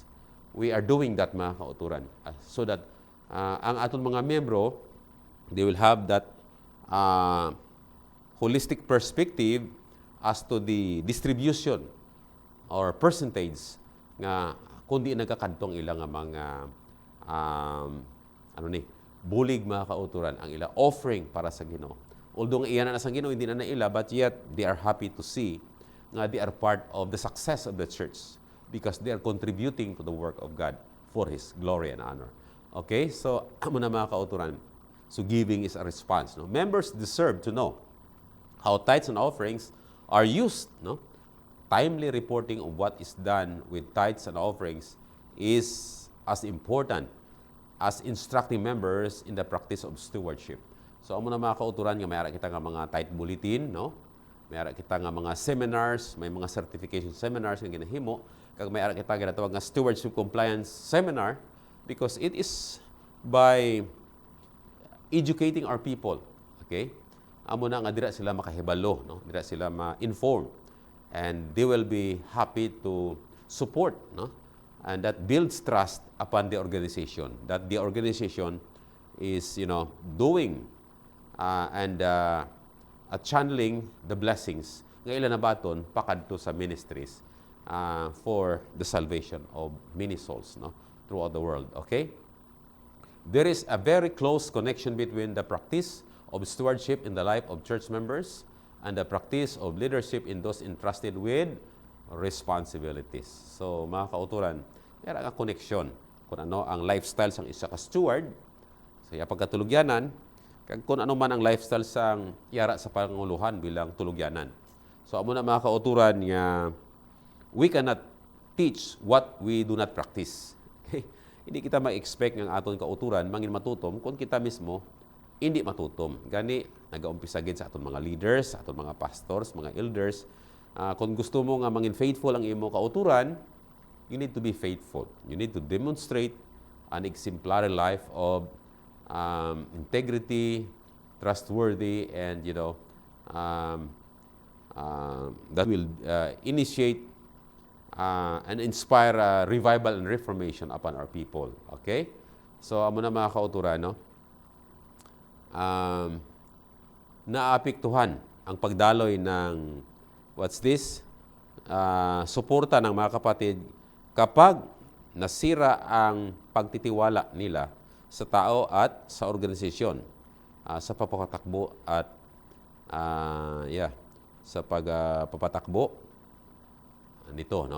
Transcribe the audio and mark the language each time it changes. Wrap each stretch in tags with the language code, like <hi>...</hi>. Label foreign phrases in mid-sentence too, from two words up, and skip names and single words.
<en>We are doing that</en> <hil>mga kauturan</hil> <en>so that</en> <hil>ang aton mga membro,</hil> <en>they will have that holistic perspective as to the distribution or percentage</en> <hil>nga kundi nagkakadtong ilang mga bulig mga kauturan ang ila offering para sa Ginoo. Although iyan na sa Ginoo hindi na ila,</hil> <en>but yet they are happy to see nga they are part of the success of the church because they are contributing to the work of God for His glory and honor. Okay? So,</en> <hil>amo na mga kauturan.</hil> <en>So, giving is a response. No? Members deserve to know how tithes and offerings are used. No? Timely reporting of what is done with tithes and offerings is as important as instructing members in the practice of stewardship. So,</en> <hil>amo na mga kauturan nga may ara kita nga mga</hil> <en>tithe bulletin,</en> <hil>no? May ara kita nga mga seminars, may mga</hil> <en>certification seminars</en> <hil>nga ginahimo, kag may ara kita ginatawag nga</hil> <en>stewardship compliance seminar because it is by educating our people. Okay?</en> <hil>Amo na nga dira sila makahibalo, no? Dira sila ma-inform.</hil> <en>And they will be happy to support, no? And that builds trust upon the organization. That the organization is, doing and channeling the blessings</en> <hil>nga ilan na baton pakadto</hil> <en>sa ministries for the salvation of many souls, no? Throughout the world. Okay? There is a very close connection between the practice of stewardship in the life of church members and the practice of leadership in those entrusted with responsibilities. So,</en> <hil>mga kauturan, meron ang koneksyon kung ano ang lifestyle sang isa ka steward sa iya pagkatulugyanan, kag kung ano man ang lifestyle sang yara sa panguluhan bilang tulugyanan.</hil> <en>So,</en> <hil>amo na mga kauturan nga</hil> <en>we cannot teach what we do not practice. Okay?</en> <hil>Hindi kita ma-expect ng aton kauturan mangin matutom kung kita mismo hindi matutom. Gani, nag-aumpisa gid sa aton mga leaders, sa aton mga pastors, mga elders. Kung gusto mo nga mangin faithful ang imo kauturan,</hil> <en>you need to be faithful. You need to demonstrate an exemplary life of integrity, trustworthy, and that will initiate and inspire revival and reformation upon our people. Okay? So,</en> <hil>amo na mga kauturan,</hil> <tl>no? Naapektuhan ang pagdaloy ng suporta ng mga kapatid kapag nasira ang pagtitiwala nila sa tao at sa organisasyon sa pagpapatakbo at sa pagpapatakbo nito, no?</tl>